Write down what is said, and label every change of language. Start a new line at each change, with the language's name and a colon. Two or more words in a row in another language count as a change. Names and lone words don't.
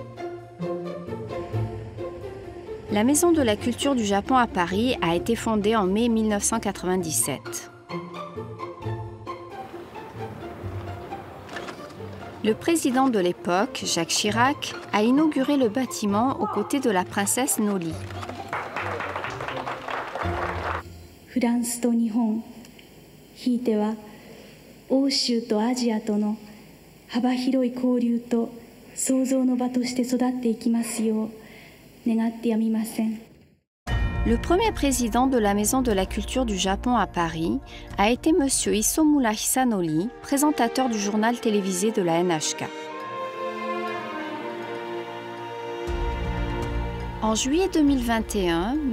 French: La Maison de la Culture du Japon à Paris a été fondée en mai 1997. Le président de l'époque, Jacques Chirac, a inauguré le bâtiment aux côtés de la princesse Noli.
Japanese: France と日本、ひいては欧州とアジアとの幅広い交流と創造の場として育っていきますよう願ってやみません。
French: Le premier président de la Maison de la Culture du Japon à Paris a été M. Isomura Hisanori, présentateur du journal télévisé de la NHK. En juillet 2021, M.